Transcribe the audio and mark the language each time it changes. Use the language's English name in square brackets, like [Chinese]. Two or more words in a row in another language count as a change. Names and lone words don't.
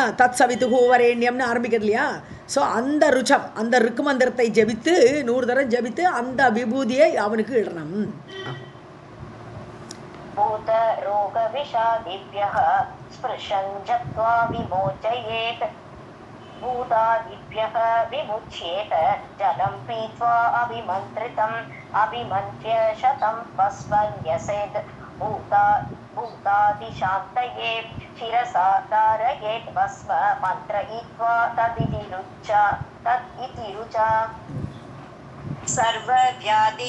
[Sanskrit] तत् सवितुः वरेण्यम् [Tamil] ஆரம்பிக்கிறது இல்லையா? ஸோ அந்த ருச்சம், அந்த ருக்கு மந்திரத்தை ஜபித்து 100 தரம் ஜபித்து அந்த விபூதியை அவனுக்கு இடணும். [Sanskrit] भूत रोग विषादिभ्यः स्पृशन् जप्त्वा विमोचयेत् भूतादिभ्यः विमुच्येत जलं पीत्वा अभिमन्त्र्य शतं भस्मं न्यसेत् भूतादिशान्तये शिरसा धारयेत् भस्म मन्त्रयित्वा तदिति रुचा सर्वव्याधि